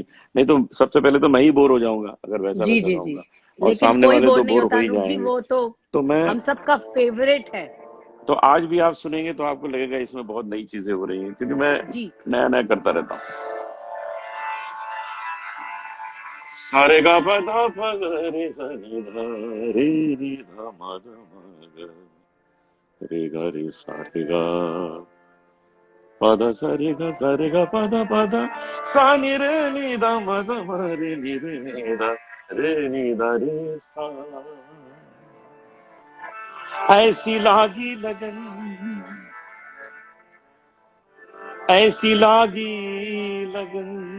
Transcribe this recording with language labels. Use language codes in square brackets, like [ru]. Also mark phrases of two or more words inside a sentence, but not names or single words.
[hi] नहीं तो सबसे पहले तो मैं ही बोर हो जाऊंगा अगर वैसा जी वैसा जी जी। गाऊंगा, और लेकिन सामने कोई वाले बोर तो नहीं बोर होता हो ही अनूप जी, जाएंगे। वो तो तो मैं हम सबका फेवरेट है। तो आज भी आप सुनेंगे तो आपको लगेगा इसमें बहुत नई चीजें हो रही हैं, क्योंकि मैं जी। नया नया करता रहता हूँ। सारे गा पा धा पा गा रे सा नी धा रे नी धा मा गा मा गा रे गा रे सा रे गा पा धा सा रे गा पा धा सा नी रे नी धा मा रे नी धा रे नी धा रे सा। ऐसी लागी लगन, ऐसी लागी लगन,